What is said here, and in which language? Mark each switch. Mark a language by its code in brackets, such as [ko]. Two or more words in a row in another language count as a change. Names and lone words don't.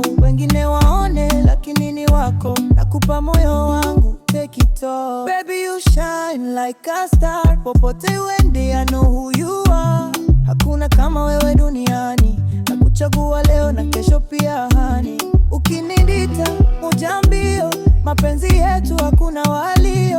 [sw] Wengine waone lakini ni wako, nakupa moyo wangu, [en] take it all. Baby you shine like a star, [sw] popote uende [en] I know who you are. [sw] Hakuna kama wewe duniani, nakuchagua leo na kesho pia hani. Ukinidita moja mbio, mapenzi yetu hakuna walio.